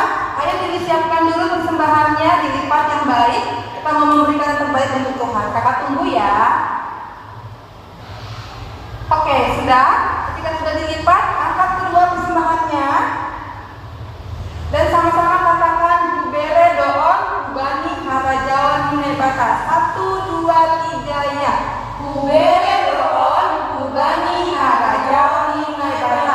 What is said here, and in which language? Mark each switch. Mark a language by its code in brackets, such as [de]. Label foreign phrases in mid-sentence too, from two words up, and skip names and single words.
[id] Ayo disiapkan dulu persembahannya, dilipat yang baik. Kita mau memberikan yang terbaik untuk Tuhan. Kakak tunggu ya. Oke, sudah. Ketika sudah dilipat, angkat kedua persembahannya. Dan sama-sama katakan [bts] Bubere Doon Bani Harajawan Hinebata. [id] 1, 2, 3 ya. [bts] Bubere Doon Bani Harajawan Hinebata.